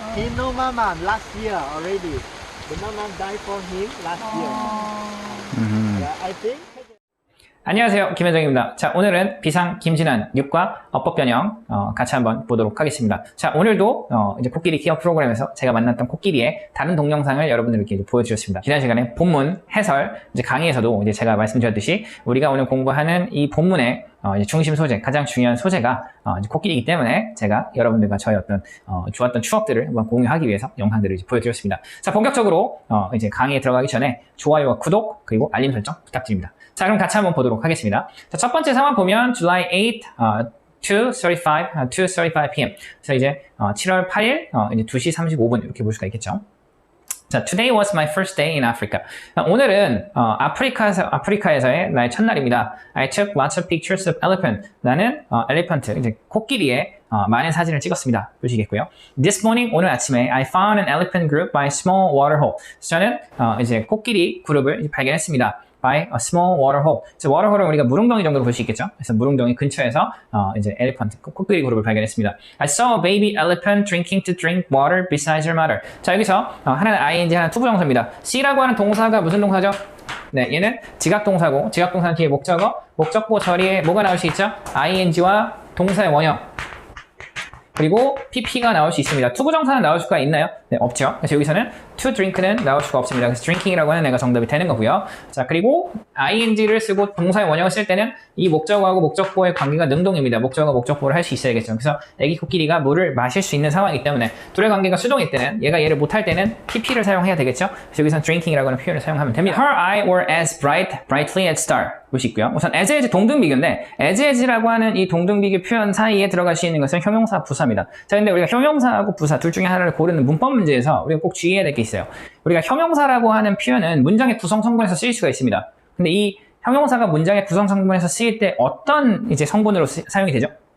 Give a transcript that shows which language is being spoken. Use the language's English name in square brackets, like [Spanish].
[English] He know mama last year already. The mama died for him last year. Yeah, I think. [Korean] 안녕하세요, 김현정입니다. 자, 오늘은 비상 김진환 6과 어법 변형 같이 한번 보도록 하겠습니다. 자, 오늘도 이제 코끼리 기억 프로그램에서 제가 만났던 코끼리의 다른 동영상을 여러분들께 보여드렸습니다. 지난 시간에 본문 해설 이제 강의에서도 이제 제가 말씀드렸듯이 우리가 오늘 공부하는 이 본문의 이제 중심 소재, 가장 중요한 소재가 이제 코끼리이기 때문에 제가 여러분들과 저의 어떤 좋았던 추억들을 한번 공유하기 위해서 영상들을 이제 보여드렸습니다. 자, 본격적으로 이제 강의에 들어가기 전에 좋아요와 구독 그리고 알림 설정 부탁드립니다. 자, 그럼 같이 한번 보도록 하겠습니다. 자, 첫 번째 상황 보면 [English] July 8, 2:35 p.m. [Korean] 그래서 이제 7월 8일 이제 2시 35분 이렇게 볼 수가 있겠죠. [English] 자, today was my first day in Africa. [Korean] 오늘은 아프리카에서의 나의 첫날입니다. [English] I took lots of pictures of elephant. [Korean] 나는 엘리펀트, 이제 코끼리의 많은 사진을 찍었습니다. 보시겠고요. [English] This morning, [Korean] 오늘 아침에 [English] I found an elephant group by a small water hole. [Korean] 저는 이제 코끼리 그룹을 발견했습니다. [English] by a small water hole. [Korean] 그래서 water hole은 우리가 물웅덩이 정도로 볼 수 있겠죠. 그래서 물웅덩이 근처에서 이제 엘리펀트, 코끼리 그룹을 발견했습니다. [English] I saw a baby elephant drinking to drink water beside her mother. [Korean] 자, 여기서 하나는 ing, 하나는 투부정사입니다. C라고 하는 동사가 무슨 동사죠? 네, 얘는 지각동사고, 지각동사는 뒤에 목적어, 목적보 처리에 뭐가 나올 수 있죠? ing와 동사의 원형. 그리고 pp가 나올 수 있습니다. 투부정사는 나올 수가 있나요? 네, 없죠. 그래서 여기서는 to drink는 나올 수가 없습니다. 그래서 drinking이라고 하는 애가 정답이 되는 거고요. 자, 그리고 ing를 쓰고 동사의 원형을 쓸 때는 이 목적어하고 목적보의 관계가 능동입니다. 목적어가 목적보를 할 수 있어야겠죠. 그래서 애기 코끼리가 물을 마실 수 있는 상황이기 때문에 둘의 관계가 수동일 때는 얘가 얘를 못할 때는 pp를 사용해야 되겠죠. 그래서 여기서는 drinking이라고 하는 표현을 사용하면 됩니다. [English] Her eye were as brightly as star. [Korean] 볼 수 있고요. 우선 as 동등비교인데 as라고 하는 이 동등비교 표현 사이에 들어갈 수 있는 것은 형용사, 부사입니다. 자, 근데 우리가 형용사하고 부사 둘 중에 하나를 고르는 문법 문제에서 우리가 꼭 주의해야 될 게 있어요. 우리가 형용사라고 하는 표현은 문장의 구성 성분에서 쓰일 수가 있습니다. 근데 이 형용사가 문장의 구성 성분에서 쓰일 때 어떤 이제 성분으로 사용이 되죠?